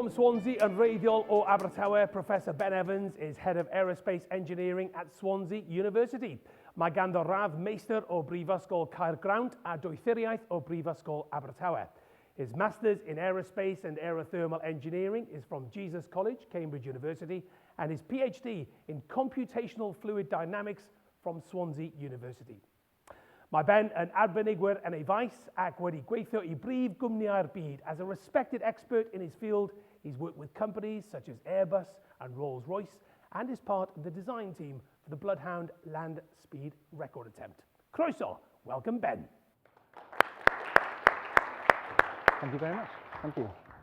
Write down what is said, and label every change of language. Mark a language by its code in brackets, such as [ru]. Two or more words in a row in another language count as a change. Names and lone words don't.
[en] Swansea and [cy] wreiddiol o Abertawe, [en] Professor Ben Evans is Head of Aerospace Engineering at Swansea University. [cy] Mae ganddo radd meistr o Brifysgol Caergrawnt a doethuriaeth o Brifysgol Abertawe. [en] His Masters in Aerospace and Aerothermal Engineering is from Jesus College, Cambridge University, and his PhD in Computational Fluid Dynamics from Swansea University. [cy] Mae Ben yn arbenigwyr yn ei faes ac wedi gweithio I brif gwmnïau'r byd. [en] As a respected expert in his field, he's worked with companies such as Airbus and Rolls-Royce and is part of the design team for the Bloodhound land speed record attempt. Croeso, welcome Ben. Thank you very much. Thank you.